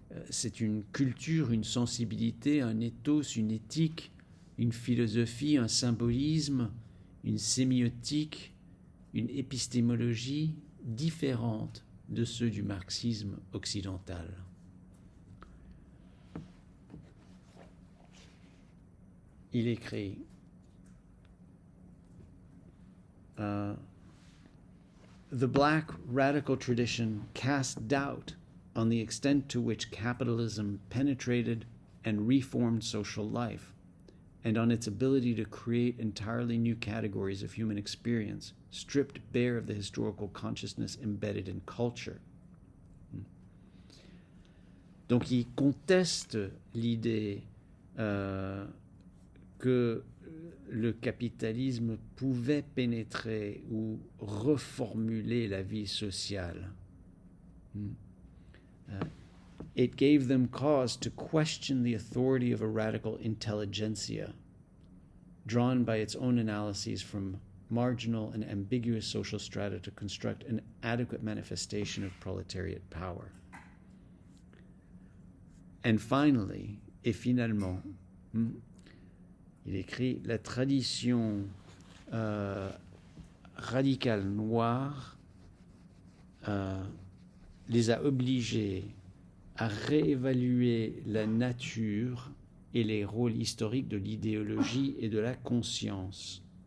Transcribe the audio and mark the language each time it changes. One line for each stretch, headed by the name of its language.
French: C'est une culture, une sensibilité, un ethos, une éthique, une philosophie, un symbolisme, une sémiotique, une épistémologie différente de ceux du marxisme occidental. Il écrit
English: The black radical tradition cast doubt on the extent to which capitalism penetrated and reformed social life, and on its ability to create entirely new categories of human experience, stripped bare of the historical consciousness embedded in culture.
French: Donc il conteste l'idée que le capitalisme pouvait pénétrer ou reformuler la vie sociale.
English: It gave them cause to question the authority of a radical intelligentsia, drawn by its own analyses from marginal and ambiguous social strata to construct an adequate manifestation of proletariat power. And finally,
French: et finalement, il écrit « La tradition radicale noire les a obligés à réévaluer la nature et les rôles historiques de l'idéologie et de la conscience.